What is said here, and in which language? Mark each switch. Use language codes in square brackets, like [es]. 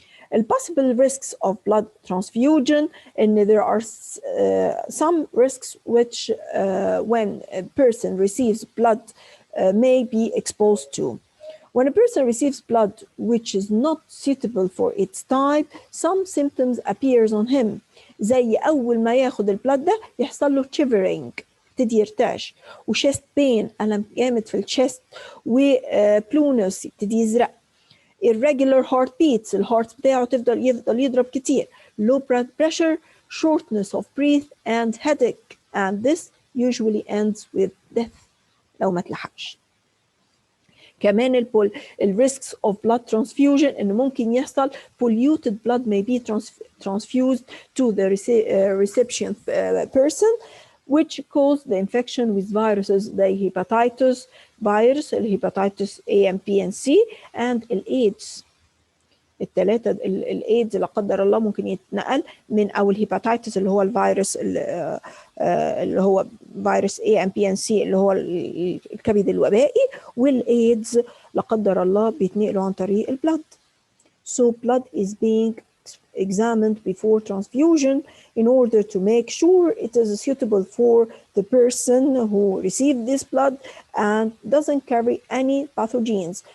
[en] The possible risks of blood transfusion, and there are some risks which when a person receives blood may be exposed to. When a person receives blood which is not suitable for its type, some symptoms appears on him. [ar] زي أول ما ياخد البلد ده يحصل له shivering، يبتدي يرتعش، وشيست بين، ألم جامد في الشيست، وبلونس يبتدي يزرق، [en] irregular heartbeats، [ar] الهارت بتاعه يفضل يضرب كتير، [en] low blood pressure, shortness of breath and headache, and this usually ends with death [ar] لو ما تلحقش. كمان الريسكس [en] of blood transfusion [ar] إن ممكن يحصل [en] polluted blood may be transfused to the recipient person which cause the infection with viruses the hepatitis virus, الهيباتيتس A and B and C and الإيدز. [ar] الثلاثة الايدز لا قدر الله ممكن يتنقل من او الهيباتيتس اللي هو الفيروس اللي هو فيروس A and B and C اللي هو الكبد الوبائي، والايدز لا قدر الله بيتنقلوا عن طريق البلد. [en] So blood is being examined before transfusion in order to make sure it is suitable for the person who received this blood and doesn't carry any pathogens.